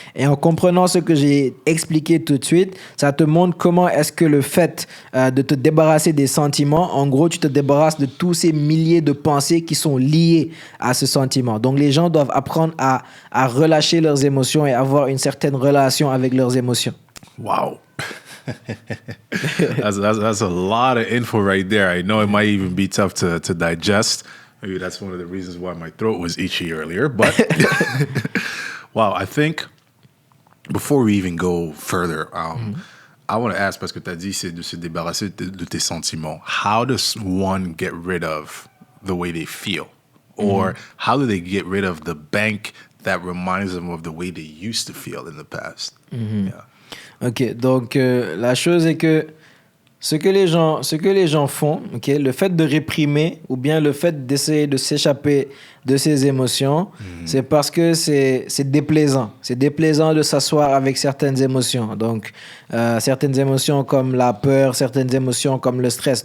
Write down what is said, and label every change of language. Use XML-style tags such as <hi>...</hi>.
<fr>Et en comprenant ce que j'ai expliqué tout de suite, ça te montre comment est-ce que le fait de te débarrasser des sentiments, en gros, tu te débarrasses de tous ces milliers de pensées qui sont liées à ce sentiment. Donc, les gens doivent apprendre à relâcher leurs émotions et avoir une certaine relation avec leurs émotions.</fr> <en>Wow. that's a lot of info right there. I know it might even be tough to digest. Maybe that's one of the reasons why my throat was itchy earlier. But wow, I think before we even go further, I want to ask,</en> <fr>parce que tu as dit c'est de se débarrasser de tes sentiments.</fr> <en>How does one get rid of the way they feel? Or how do they get rid of the bank that reminds them of the way they used to feel in the past? Yeah.</en> <fr>Ok, donc la chose est que ce que les gens font, okay, le fait de réprimer ou bien le fait d'essayer de s'échapper de ces émotions, c'est parce que c'est déplaisant. C'est déplaisant de s'asseoir avec certaines émotions. Donc, certaines émotions comme la peur, certaines émotions comme le stress.</fr>